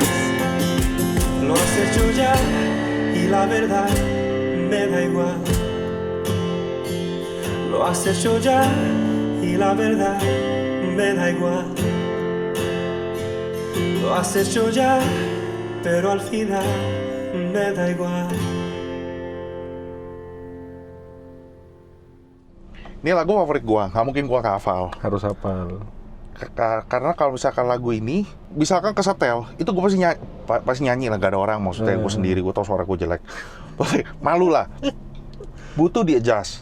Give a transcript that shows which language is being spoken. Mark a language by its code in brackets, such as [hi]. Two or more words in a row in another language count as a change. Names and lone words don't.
[es] Lo has hecho ya y la verdad me da igual. Lo has hecho ya y la verdad me da igual. Lo has hecho ya, pero al final me da igual. [id] Ini lagu favorit gua, nggak mungkin gua nggak hafal. Harus hafal. Karena kalau misalkan lagu ini, misalkan kesetel, itu gua pasti nyanyi lah, gak ada orang, maksudnya gua sendiri, gua tau suara gua jelek. Malu lah. Butuh di adjust.